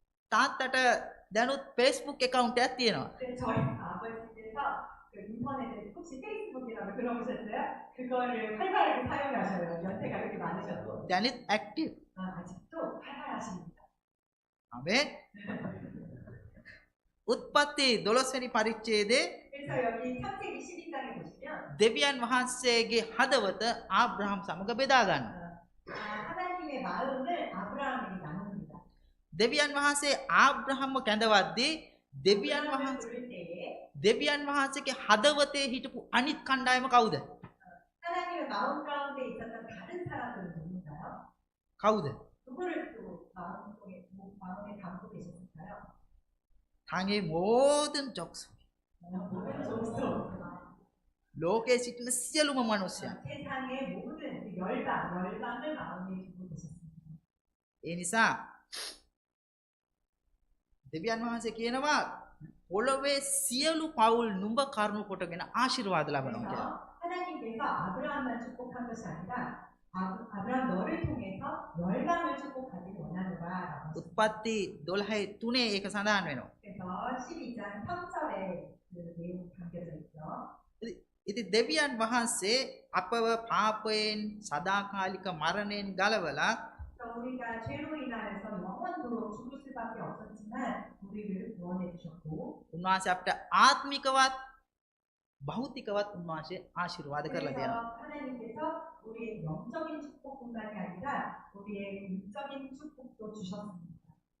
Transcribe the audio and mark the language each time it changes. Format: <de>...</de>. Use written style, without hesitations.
<si>තාත්තට දැනුත් Facebook account එකක් තියෙනවා.</si> <ko>근데 저희 아버지께서 그 인터넷에 혹시 페이스북이라고 들어보셨어요? 그거를 활발하게 사용하셔요. 연세가 그렇게 많으셔도.</ko> <si>දැනිත් active.</si> <ko>아직도 활발하십니다.</ko> <si>ආමෙන්. උත්පත්ති 12 වෙනි පරිච්ඡේදයේ</si> <ko>그래서 여기 창세기 12장에 보시면</ko> <si>දෙවියන් වහන්සේගේ හදවත ආබ්‍රහම් සමග බෙදා ගන්නවා.</si> <ko>하나님의 마음을 아브라함에게 나눕니다.</ko> <si>දෙවියන් වහන්සේ ආබ්‍රහම්ව කැඳවද්දී දෙවියන්</si> <ko>아브라함을 부를 때에</ko> <si>වහන්සේගේ හදවතේ හිටපු අනිත් කණ්ඩායම කවුද?</si> <ko>하나님의 마음 가운데 있었던 다른 사람들은 누군가요?</ko> <si>කවුද?</si> <ko>누구를 또 마음에 담고 계셨을까요? 당의 모든 족속. 모든 족속,</ko> <si>ලෝකයේ සිටින සියලුම මිනිසයන්.</si> <ko>세상의 모든 그 열방을 마음에 두고 계셨습니다.</ko> <si>ඒ නිසා දෙවියන් වහන්සේ කියනවා පොළොවේ සියලු පවුල් නුඹ කරුණු කොටගෙන ආශිර්වාද ලබනවා කියලා.</si> <ko>그래서 하나님께서 아브라함만 축복한 것이 아니라 아브라함 너를 통해서 열방을 축복하기를 원하노라라고.</ko> <si>උත්පත්ති 12:3 ඒක සඳහන් වෙනවා.</si> <ko>그래서 12장 3절에 그 내용이 담겨져 있죠.</ko> <si>ඉතින් දෙවියන් වහන්සේ අපව පාපයෙන් සදාකාලික මරණයෙන් ගලවලා</si> <ko>그래서 우리가 죄로 인하여서 영원토록 죽을 수밖에 없었지만 우리를 구원해 주셨고</ko> <si>උන්වහන්සේ අපට ආත්මිකවත් භෞතිකවත් උන්වහන්සේ ආශිර්වාද කරලා දෙනවා.</si> <ko>그래서 하나님께서 우리의 영적인 축복뿐만이 아니라 우리의 육적인 축복도 주셨습니다.</ko>